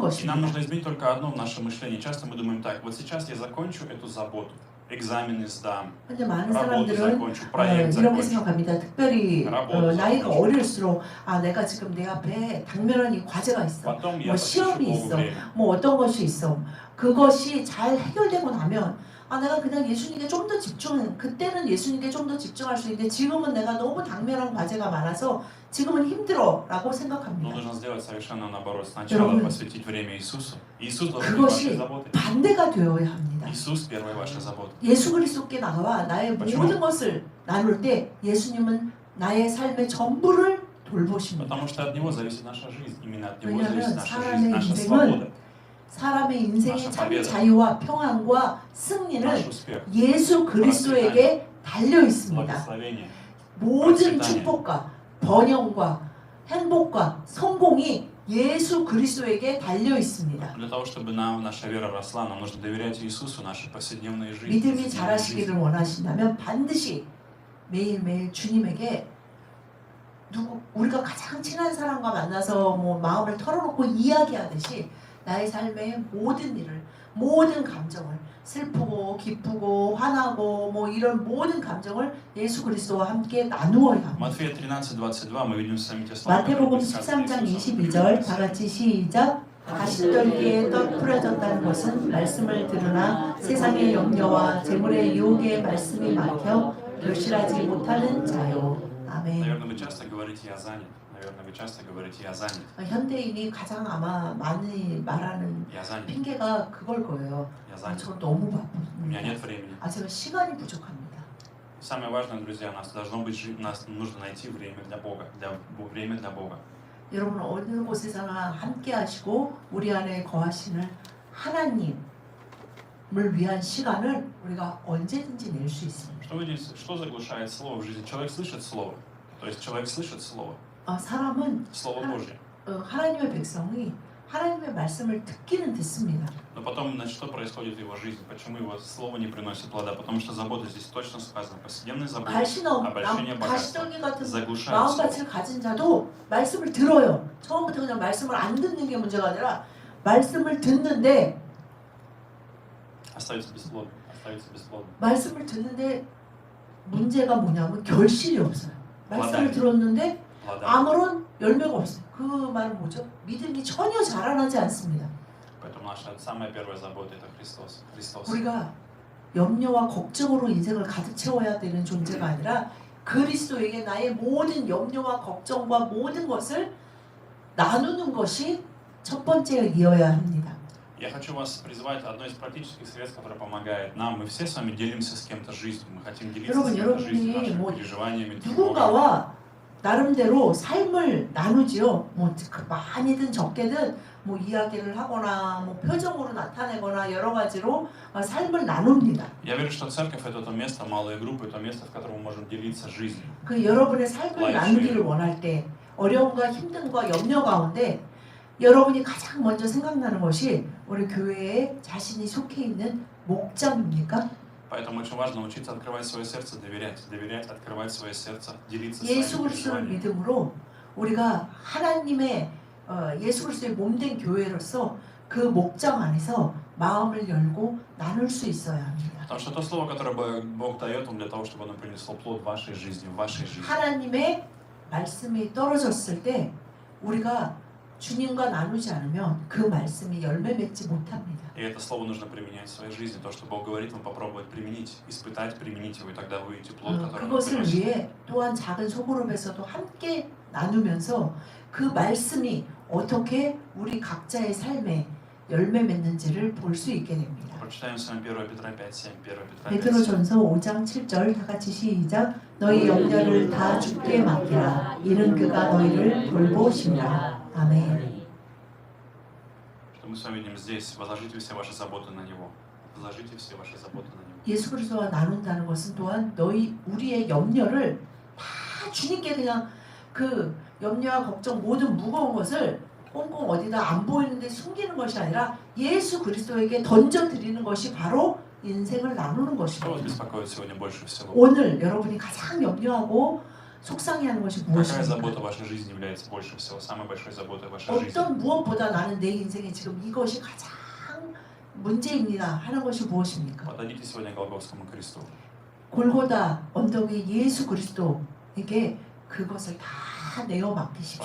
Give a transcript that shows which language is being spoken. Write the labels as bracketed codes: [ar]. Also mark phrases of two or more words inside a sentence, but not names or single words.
[ko] 것입니다. [ru] нужно изменить только одно в нашем мышлении. Часто мы думаем так: вот сейчас я закончу эту заботу, экзамены сдам, [ko] 근데 많은 [ru] работу [ko] 사람들은 [ru] закончу, проект [ko] 이렇게 [ru] закончу. [ko] 생각합니다. 특별히 [ru] работу [ko] 나이가 [ru] закончу. [ko] 어릴수록 내가 지금 내 앞에 당면한 이 과제가 있어. [ru] Потом я [ko] 뭐 [ru] посвящу [ko] 시험이 [ru] Богу [ko] 있어. [ru] время. [ko] 뭐 어떤 것이 있어. 그것이 잘 해결되고 나면 내가 그냥 예수님께 좀 더 그때는 예수님께 좀 더 집중할 수 있는데 지금은 내가 너무 당면한 과제가 많아서 지금은 힘들어라고 [ru] Но [ko] 생각합니다. [ru] нужно сделать совершенно наоборот. Сначала [ko] 여러분, [ru] посвятить время Иисусу. Иисус должен быть вашей [ko] 그것이 [ru] заботой. [ko] 반대가 되어야 합니다. [ru] Иисус первая ваша забота. [ko] 예수 그리스도께 나와 나의 그렇죠. 모든 것을 나눌 때 예수님은 나의 삶의 전부를 돌보십니다. [ru] Потому что от Него зависит наша жизнь. Именно от Него зависит [ko] 왜냐하면 [ru] наша [ko] 사람의 [ru] жизнь, наша [ko] 인생은 [ru] свобода, [ko] 사람의 인생의 [ru] 나ша [ko] 참 [ru] победа. [ko] 자유와 평안과 승리는 [ru] наш успех, [ko] 예수 그리스도에게 달려 있습니다. [ru] благословение. [ko] 모든 [ru] процветание. [ko] 축복과 번영과 행복과 성공이 예수 그리스도에게 달려 있습니다. [ru] Для того, чтобы наша вера росла, нам нужно доверять Иисусу, нашей повседневной жизни. [ko] 믿음이 [ru] повседневной [ko] 자라시기를 [ru] жизни. [ko] 원하신다면 반드시 매일매일 주님에게 우리가 가장 친한 사람과 만나서 뭐 마음을 털어놓고 이야기하듯이 나의 삶의 모든 일을, 모든 감정을 슬프고 기쁘고 화나고 뭐 이런 모든 감정을 예수 그리스도와 함께 나누어야 합니다. [ru] Матфея 13:22 мы видим с вами те слова, [ko] 마태복음 [ru] которые сказаны [ko] 13장 [ru] Иисусом. [ko] 22절 다 같이 시작. 가시떨기에 떡 풀어졌다는 것은 말씀을 들으나 세상의 염려와 재물의 유혹에 말씀이 막혀 결실하지 못하는 자요. 아멘. [ru] Наверное, вы часто говорите: «Я занят». Наверное, вы часто говорите: «Я занят». [ko] 현대인이 가장 아마 많이 말하는 [ru] Я занят. [ko] 핑계가 그걸 거예요. [ru] Я занят. [ko] 저 너무 [ru] У меня [ko] 바쁩니다. [ru] нет времени. [ko] 제가 시간이 부족합니다. [ru] Самое важное, друзья, нас должно быть, нас нужно найти время для Бога, время для Бога. [ko] 여러분 어느 곳에서나 함께 하시고 우리 안에 거하시는 하나님을 위한 시간을 우리가 언제든지 낼 수 있습니다. [ru] Что заглушает слово в жизни? Человек слышит слово. То есть человек слышит слово. [ko] 사람은 [ru] Слово Божье. [ko] 하나님의 백성이 하나님의 말씀을 듣기는 듣습니다. [ru] Но потом, значит, что происходит в его жизни? Почему его слово не приносит плода? Потому что забота здесь точно сказано. Повседневные заботы, обольщение богатства [ko] 가시덩이 같은 [ru] заглушают слово. [ko] 마음밭을 가진 자도 말씀을 들어요. 처음부터 그냥 말씀을 안 듣는 게 문제가 아니라 말씀을 듣는데 [ru] Остается бесплодным. Остается бесплодным. [ko] 말씀을 듣는데 문제가 뭐냐면 결실이 없어요. 말씀을 맞아요. 들었는데 [ru] Плода. [ko] 아무런 열매가 없어요. 그 말은 뭐죠? 믿음이 전혀 자라나지 않습니다. [ru] Поэтому наша самая первая забота это Христос. Христос. [ko] 우리가 염려와 걱정으로 인생을 가득 채워야 되는 존재가 아니라 그리스도에게 나의 모든 염려와 걱정과 모든 것을 나누는 것이 첫 번째이어야 합니다. [ru] Я хочу вас призвать одно из практических средств, которое помогает нам. Мы все с вами делимся с кем-то жизнью. Мы хотим делиться с кем-то жизнью, [ko] 여러분이 [ru] нашими [ko] 뭐 [ru] переживаниями, тревогами. [ko] 누군가와 나름대로 삶을 나누지요. 뭐 많이든 적게든 뭐 이야기를 하거나 뭐 표정으로 나타내거나 여러 가지로 삶을 나눕니다. [ru] Я верю, что церковь это то место, малые группы, это место, в котором мы можем делиться жизнью. [ko] 그 여러분의 삶을 나누기를 원할 때 어려움과 힘듦과 염려 가운데 여러분이 가장 먼저 생각나는 것이 우리 교회에 자신이 속해 있는 목장입니까? [ru] Поэтому очень важно научиться открывать свое сердце, доверять, открывать свое сердце, делиться [ko] 예수 [ru] своими [ko] 그리스도를 [ru] переживаниями. [ko] 믿음으로 우리가 하나님의 예수 그리스도의 몸된 교회로서 그 목장 안에서 마음을 열고 나눌 수 있어야 합니다. [ru] Потому что то слово, которое Бог дает, Он для того, чтобы оно принесло плод в вашей жизни, в вашей жизни. [ko] 하나님의 말씀이 떨어졌을 때 우리가 주님과 나누지 않으면 그 말씀이 열매 맺지 못합니다. [ru] И это слово нужно применять в своей жизни. То, что Бог говорит, вам попробовать применить, испытать, применить его, и тогда вы увидите плод, который Он [ko] 그것을 [ru] приносит. [ko] 위해 또한 작은 소그룹에서도 함께 나누면서 그 말씀이 어떻게 우리 각자의 삶에 열매 맺는지를 볼 수 있게 됩니다. [ru] Прочитаем с вами 1 Петра 5:7. 1 Петра 5:7. [ko] 베드로전서 5장 7절 다 같이 시작. 너희 염려를 다 주께 맡기라. 이는 그가 너희를 돌보심이라. 아멘. [ru] то мы с вами видим здесь, возложите все ваши заботы на Него. Возложите все ваши заботы на Него. [ko] 예수 그리스도와 나눈다는 것은 또한 우리의 염려를 다 주님께 그냥 그 염려와 걱정 모든 무거운 것을 꽁꽁 어디다 안 보이는데 숨기는 것이 아니라 예수 그리스도에게 던져드리는 것이 바로 인생을 나누는 [ru] Что вас [ko] 것입니다. [ru] беспокоит сегодня больше всего? [ko] 오늘 여러분이 가장 염려하고 속상해하는 것이 [ru] Какая [ko] 무엇입니까? [ru] забота в вашей жизни является больше всего, самой большой заботой в вашей жизни? [ko] 어떤 무엇보다 나는 내 인생에 지금 이것이 가장 문제입니다 하는 것이 무엇입니까? [ru] Подойдите сегодня к Голгофскому кресту. [ko] 골고다 언덕 위 예수 그리스도에게 그것을 다 내어 맡기십시오.